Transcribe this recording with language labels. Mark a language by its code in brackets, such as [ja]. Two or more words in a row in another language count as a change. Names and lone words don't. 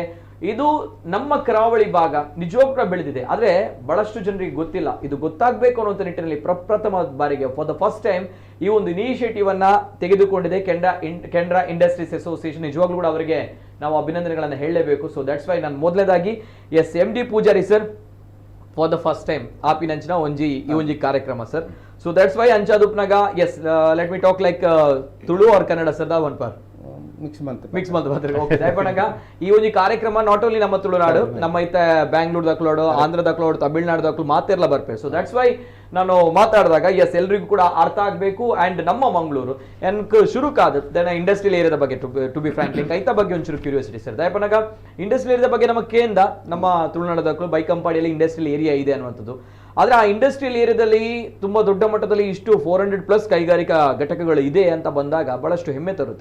[kn] ಇದು ನಮ್ಮ ಕರಾವಳಿ ಭಾಗ ನಿಜವಾಗ್ಲೂ ಬೆಳೆದಿದೆ, ಆದ್ರೆ ಬಹಳಷ್ಟು ಜನರಿಗೆ ಗೊತ್ತಿಲ್ಲ. ಇದು ಗೊತ್ತಾಗಬೇಕು ಅನ್ನುವಂಥ ನಿಟ್ಟಿನಲ್ಲಿ ಪ್ರಪ್ರಥಮ ಬಾರಿಗೆ [en] for the first time [kn] ಈ ಒಂದು ಇನಿಷಿಯೇಟಿವ್ ಅನ್ನ ತೆಗೆದುಕೊಂಡಿದೆ ಕೆನರಾ ಇಂಡಸ್ಟ್ರೀಸ್ ಅಸೋಸಿಯೇಷನ್. ನಿಜವಾಗ್ಲೂ ಕೂಡ ಅವರಿಗೆ ನಾವು ಅಭಿನಂದನೆಗಳನ್ನು ಹೇಳಲೇಬೇಕು. [en] so that's why [kn] ನಾನು ಮೊದಲನೇದಾಗಿ MD ಪೂಜಾರಿ ಸರ್, [en] for the first time [tcy] ಆಪಿನಂಚಿನ ಒಂಜಿ ಈ ಒಂಜಿ ಕಾರ್ಯಕ್ರಮ ಸರ್. [en] so that's why [tcy] ಅಂಚಾದುಪ್ನಾಗ [en] yes let me talk like Tulu or Kannada [tcy] ಸರ್ ದಾ ಒನ್ ಪಾರ್ ಮಿಕ್ಸ್ ಮಂತ್ ದಯಪಣಗ ಈ ಒಂದು ಕಾರ್ಯಕ್ರಮ [en] not only [tcy] ನಮ್ಮ ತುಳುನಾಡು ನಮ್ಮ ಇತ್ತ ಬ್ಯಾಂಗ್ಳೂರ್ ದಕ್ಲೋಡು ಆಂಧ್ರ ದಕ್ಲೋಡು ತಮಿಳ್ನಾಡು ದಕ್ಲು ಮಾತೆಲ್ಲ ಬರ್ಪೇವೆ. [en] so that's why [kn] ನಾನು ಮಾತಾಡಿದಾಗ ಎಸ್ ಎಲ್ರಿಗೂ ಕೂಡ ಅರ್ಥ ಆಗಬೇಕು. [tcy] ಅಂಡ್ ನಮ್ಮ ಮಂಗಳೂರು ಎನ್ಕ್ ಶುರುಕಾದ ದೆನ್ [en] industrial areada [tcy] ಬಗ್ಗೆ [en] to be frankly [tcy] ಐತ ಬಗ್ಗೆ ಒಂಚೂರು ಕ್ಯೂರಿಯಾಸಿಟಿ ಸರ್. [kn] ದಯಪಣಗ [en] industrial areada [kn] ಬಗ್ಗೆ ನಮ್ಮ ಕೇಂದ್ರ ನಮ್ಮ ತುಳುನಾಡದಕ್ಕೂ ಬೈಕಂಪಾಡಿಯಲ್ಲಿ [en] industrial area [kn] ಇದೆ ಅನ್ನುವಂಥದ್ದು. ಆದರೆ ಆ [en] industrial areadalli [kn] ತುಂಬಾ ದೊಡ್ಡ ಮಟ್ಟದಲ್ಲಿ ಇಷ್ಟು 400+ ಕೈಗಾರಿಕಾ ಘಟಕಗಳು ಇದೆ ಅಂತ ಬಂದಾಗ ಬಹಳಷ್ಟು ಹೆಮ್ಮೆ ತರುತ್ತೆ.